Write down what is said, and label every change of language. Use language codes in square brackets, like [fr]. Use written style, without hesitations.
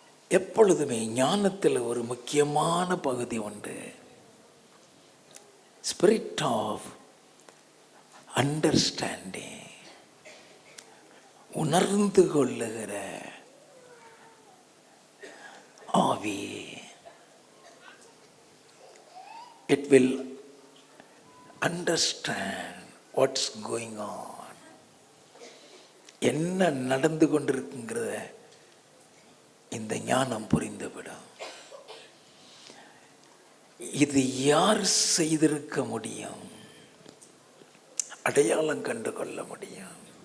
[ta] எப்பொழுதுமே ஞானத்தில் ஒரு முக்கியமான பகுதி உண்டு. [en] spirit of understanding, [ta] உணர்ந்து கொள்ளுகிற ஆவி. [en] It will understand what's going on. [ta] என்ன நடந்து கொண்டிருக்குங்கிறத இந்த ஞானம் புரிந்துவிடும். இது யார் செய்திருக்க முடியும்? அடையாளம் கண்டு கொள்ள முடியும்.